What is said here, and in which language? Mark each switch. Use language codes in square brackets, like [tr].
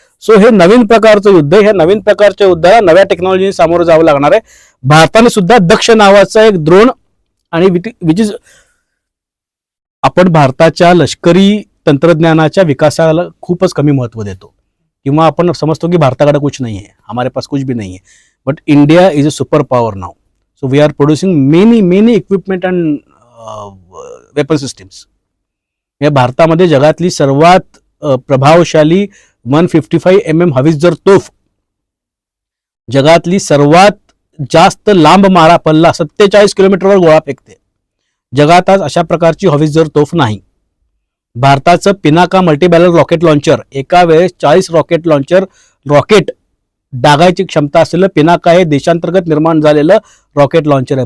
[mr] So हे नवीन प्रकारचं युद्ध, ह्या नवीन प्रकारच्या युद्धाला नव्या टेक्नॉलॉजीने सामोरं जावं लागणार आहे. भारताने सुद्धा दक्ष नावाचा एक ड्रोन आणि विच इज, आपण भारताच्या लष्करी तंत्रज्ञानाच्या विकासाला खूपच कमी महत्व देतो किंवा आपण समजतो की भारताकडे कुछ नाही आहे, [hi] हमारे पास कुछ भी नहीं है. [en] But India is a super power now. So we are producing many equipment and weapon systems. [mr] या भारतामध्ये जगातली सर्वात प्रभावशाली 155 mm हवित्झर तोफ, जगातली सर्वात जास्त लांब मारा पल्ला 47 किलोमीटरवर गोळा फेकते. जगात आज अशा प्रकारची हवित्झर तोफ नाही. भारताचं पिनाका मल्टीबॅरल रॉकेट लॉन्चर, एका वेळेस 40 रॉकेट डागायची क्षमता असलेलं पिनाका हे देशांतर्गत निर्माण झालेलं रॉकेट लॉन्चर आहे.